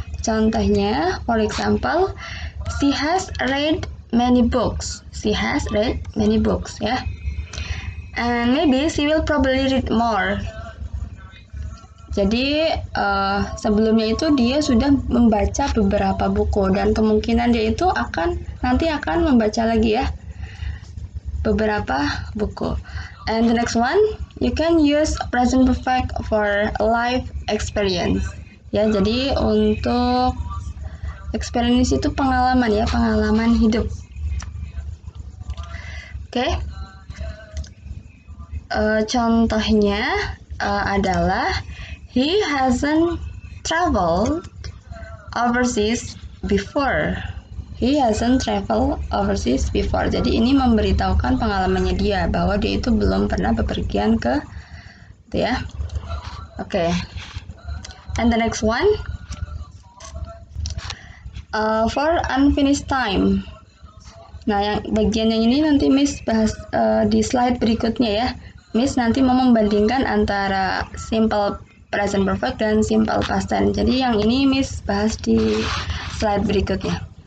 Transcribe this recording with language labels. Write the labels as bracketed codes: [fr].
[id] Contohnya, [en] for example, she has read many books. She has read many books ya. And maybe she will probably read more. [id] Jadi sebelumnya itu dia sudah membaca beberapa buku, dan kemungkinan dia itu nanti akan membaca lagi ya beberapa buku. [en] And the next one, you can use present perfect for life experience. [id] Ya, jadi untuk experience itu pengalaman ya, pengalaman hidup. Oke. Contohnya adalah [en] he hasn't traveled overseas before. He hasn't traveled overseas before. [id] Jadi ini memberitahukan pengalamannya dia bahwa dia itu belum pernah bepergian ke itu ya. Oke. [en] And the next one, for unfinished time. [id] Nah, yang bagian yang ini nanti Miss bahas di slide berikutnya ya. Miss nanti mau membandingkan antara simple present perfect dan simple past tense. Jadi yang ini Miss bahas di slide berikutnya.